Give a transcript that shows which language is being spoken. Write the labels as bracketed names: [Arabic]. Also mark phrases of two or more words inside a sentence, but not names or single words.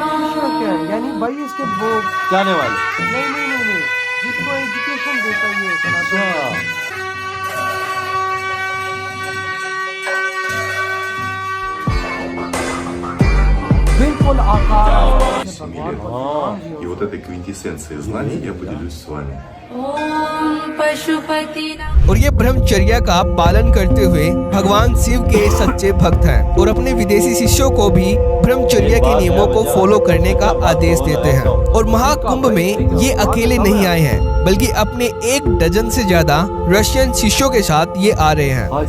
[Hindi] यानी भाई इसके वो जाने वाले नहीं, जिसको एजुकेशन देता है। बिल्कुल आकार। [Russian] И вот этой квинтэссенцией знаний я поделюсь с वами। [Hindi] और ये ब्रह्मचर्या का पालन करते हुए भगवान शिव के सच्चे भक्त हैं, और अपने विदेशी शिष्यों को भी ब्रह्मचर्या के नियमों को फॉलो करने का आदेश देते हैं। और महाकुंभ में ये अकेले नहीं आए हैं, बल्कि अपने 1 डजन से ज्यादा रशियन शिष्यों के साथ ये आ रहे हैं।